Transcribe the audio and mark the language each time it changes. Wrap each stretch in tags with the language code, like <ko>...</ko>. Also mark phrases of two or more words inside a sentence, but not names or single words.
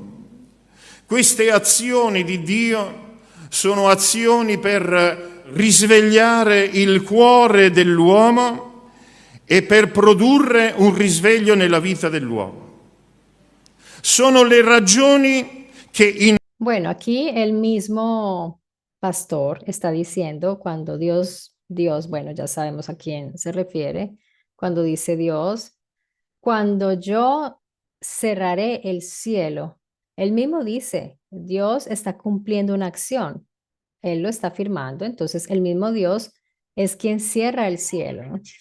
<it>Queste azioni di Dio sono azioni per risvegliare il cuore dell'uomo e per produrre un risveglio nella vita dell'uomo. Sono le ragioni che</it> <es>Bueno, aquí el mismo pastor está diciendo cuando Dios, bueno, ya sabemos a quién se refiere, cuando dice Dios, cuando yo cerraré el cielo, él mismo dice, Dios está cumpliendo una acción, él lo está afirmando, entonces el mismo Dios es quien cierra el cielo, ¿no?</es>